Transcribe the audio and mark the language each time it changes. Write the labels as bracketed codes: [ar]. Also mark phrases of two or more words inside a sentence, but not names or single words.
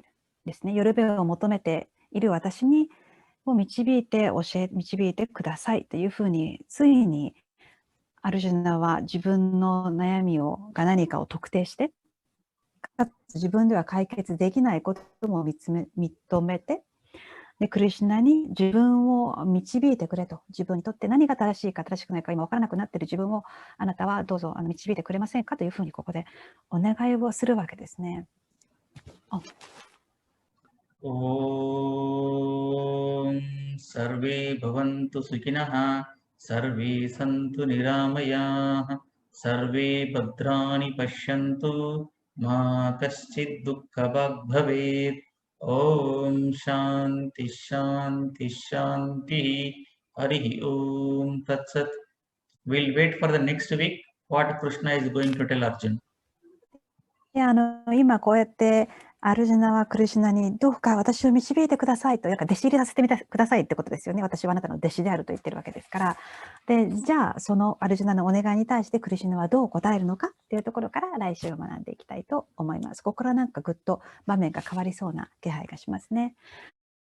[ja] ですね。よるべを求めている私にを導いてくださいというふうに、ついにアルジュナは自分の悩みが何かを特定して、かつ自分では解決できないことも認めて、でクリシュナに自分を導いてくれと、自分にとって何が正しいか正しくないか今分からなくなっている自分をあなたはどうぞ導いてくれませんかというふうにここでお願いをするわけですね。 [sa] सर्वे भवन्तु सुखिनः सर्वे सन्तु निरामयाः सर्वे भद्राणि पश्यन्तु मा कश्चित् दुःखभाग् भवेत् ॐ शान्ति शान्ति शान्तिः हरिः ॐ तत्सत्. [en] We'll wait for the next week what Krishna is going to tell Arjuna. [ja] 今こうやってアルジュナはクリシュナにどうか私を導いてくださいと、なんか弟子入りさせてくださいってことですよね。私はあなたの弟子であると言ってるわけですから。でじゃあそのアルジュナのお願いに対してクリシュナはどう答えるのかっていうところから来週学んでいきたいと思います。ここからなんかぐっと場面が変わりそうな気配がしますね。